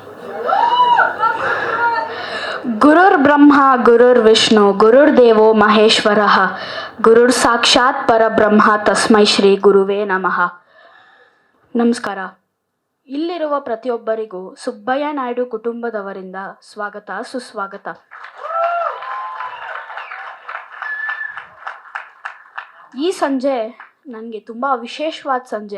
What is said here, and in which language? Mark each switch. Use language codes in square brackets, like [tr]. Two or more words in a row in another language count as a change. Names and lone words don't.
[sa] ಗುರುರ್ ಬ್ರಹ್ಮ ಗುರುರ್ ವಿಷ್ಣು ಗುರುರ್ದೇವೋ ಮಹೇಶ್ವರ ಗುರುರ್ ಸಾಕ್ಷಾತ್ ಪರಬ್ರಹ್ಮ ತಸ್ಮೈ ಶ್ರೀ ಗುರುವೇ ನಮಃ. [kn] ನಮಸ್ಕಾರ. ಇಲ್ಲಿರುವ ಪ್ರತಿಯೊಬ್ಬರಿಗೂ ಸುಬ್ಬಯ್ಯ ನಾಯ್ಡು ಕುಟುಂಬದವರಿಂದ ಸ್ವಾಗತ ಸುಸ್ವಾಗತ. ಈ ಸಂಜೆ ನನಗೆ ತುಂಬ ವಿಶೇಷವಾದ ಸಂಜೆ.